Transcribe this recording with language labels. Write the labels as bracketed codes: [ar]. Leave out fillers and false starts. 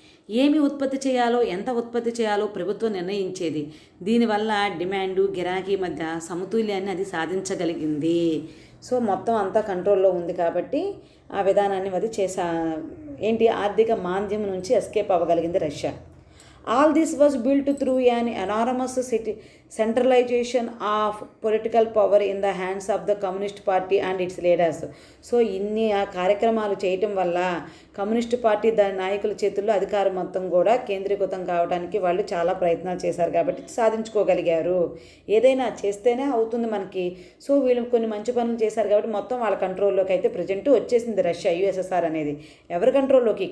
[te] ఏమి ఉత్పత్తి చేయాలో, ఎంత ఉత్పత్తి చేయాలో ప్రభుత్వం నిర్ణయించేది. దీనివల్ల డిమాండు గిరాకీ మధ్య సమతుల్యాన్ని అది సాధించగలిగింది. సో మొత్తం అంతా కంట్రోల్లో ఉంది కాబట్టి ఆ విధానాన్ని అది ఆర్థిక మాంద్యం నుంచి escape అవ్వగలిగింది Russia. [en] All this was built through an enormous centralization of political power in the hands of the Communist Party and its leaders. [te] So ఇన్ని ఆ కార్యక్రమాలు చేయటం వల్ల కమ్యూనిస్ట్ పార్టీ దాని నాయకుల చేతుల్లో అధికారం మొత్తం కూడా కేంద్రీకృతం కావడానికి వాళ్ళు చాలా ప్రయత్నాలు చేశారు కాబట్టి సాధించుకోగలిగారు. ఏదైనా చేస్తేనే అవుతుంది మనకి. సో వీళ్ళు కొన్ని మంచి పనులు చేశారు కాబట్టి మొత్తం వాళ్ళ కంట్రోల్లోకి అయితే ప్రజెంట్ వచ్చేసింది రష్యా, యుఎస్ఎస్ఆర్ అనేది. ఎవరి కంట్రోల్లోకి?